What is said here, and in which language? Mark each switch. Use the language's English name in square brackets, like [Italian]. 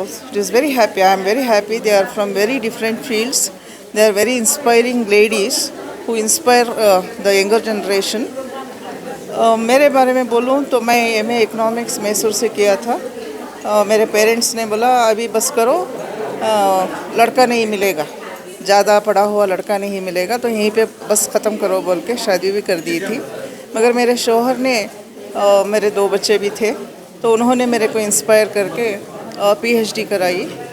[English] It is very happy, I am very happy. They are from very different fields. They are very inspiring ladies who inspire the younger generation. [Hindi] मेरे बारे में बोलूँ तो मैं MA economics Mysore से किया था। मेरे पेरेंट्स ने बोला अभी बस करो, लड़का नहीं मिलेगा, ज़्यादा पढ़ा हुआ लड़का नहीं मिलेगा, तो यहीं पे बस ख़त्म करो बोल के शादी भी कर दी थी। मगर मेरे शौहर ने, मेरे 2 बच्चे भी थे, तो उन्होंने मेरे को इंस्पायर करके पीएचडी कराई।